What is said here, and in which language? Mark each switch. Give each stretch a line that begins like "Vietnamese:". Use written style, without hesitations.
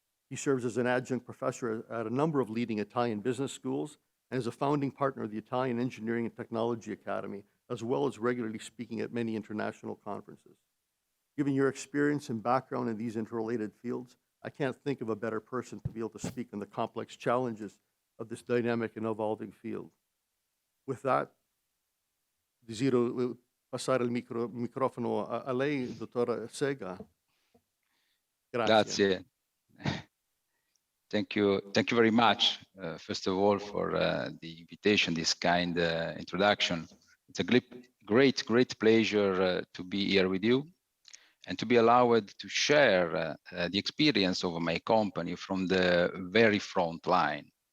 English: He serves as an adjunct professor at a number of leading Italian business schools and is a founding partner of the Italian Engineering and Technology Academy, as well as regularly speaking at many international conferences. Given your experience and background in these interrelated fields, I can't think of a better person to be able to speak on the complex challenges of this dynamic and evolving field. With that,
Italian: desidero passare il microfono a lei, dottora Rassega. Grazie. Grazie.
English: Thank you very much, first of all, for the invitation, this kind introduction. It's a great pleasure to be here with you and to be allowed to share the experience of my company from the very front line.